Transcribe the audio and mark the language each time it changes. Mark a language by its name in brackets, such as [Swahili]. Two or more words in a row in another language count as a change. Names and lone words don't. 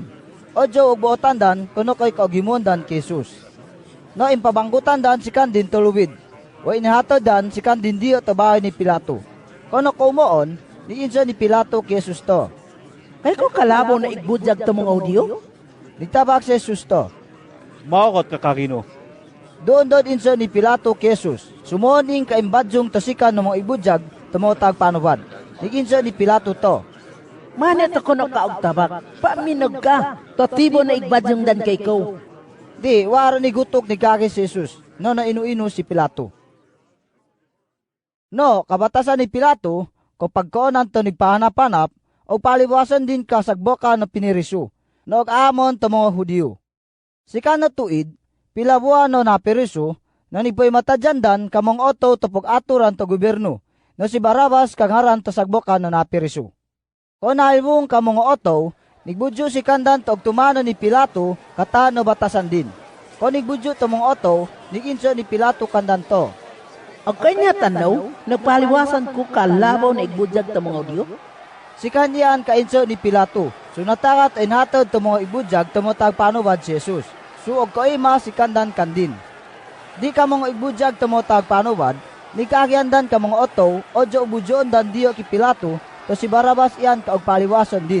[Agusan Manobo] Ojo ug buotandan kuno kay kaugimondan kay Jesus. No impabanggutan dan si kandin tuluwid. Way inihatod dan si kandin diyo tabahay ni Pilato. Kuno kumoon, niinsa ni Pilato kay Jesus to. Kay ko kalabaw na igbujag to mga Hudiyo? Nagtabak si Jesus to. Maokot ka kakino. Doon insa ni Pilato kay Jesus. Sumuning kaimbadyong tasikan ng mga ibujag tumotag panubad. Niginsa ni Pilato to. Manit ako na kaog tabak. Paminog ka. Totibo na igbadyong dan kay ko. Di, waro ni gutok ni kaki si Jesus. No na inu-inu si Pilato. No, kabatasan ni Pilato, kapag koonan to nagpahanap-hanap, o paliwasan din kasagboka na pinirisu. No amon to mga Hudiyo. Sika na tuid, pilabuan no napirisu, no nigpoy matadyandan kamong oto tupog aturan to gobyerno. No si Barabas kangharan to sagboka no napirisu. Kung nahalbong kamong oto, nigbudyo si kandan to og tumano ni Pilato kata no batasan din. Kung nigbudyo to mong oto, niginso ni Pilato kandan to. Ang kanya tanaw, nagpaliwasan ko kalabaw na igbujag to mga Hudiyo? Si kanyaan kainso ni Pilato, sunatakat ay natod to mga ibujag tumotag panubad si Jesus. Suog ko ima si kandan kandin. Di ka mong ibujag tumotag panubad, ni kaagyandan ka mga oto, ojo ubudyoon dan diyo ki Pilato, to si Barabas iyan kaog paliwason din.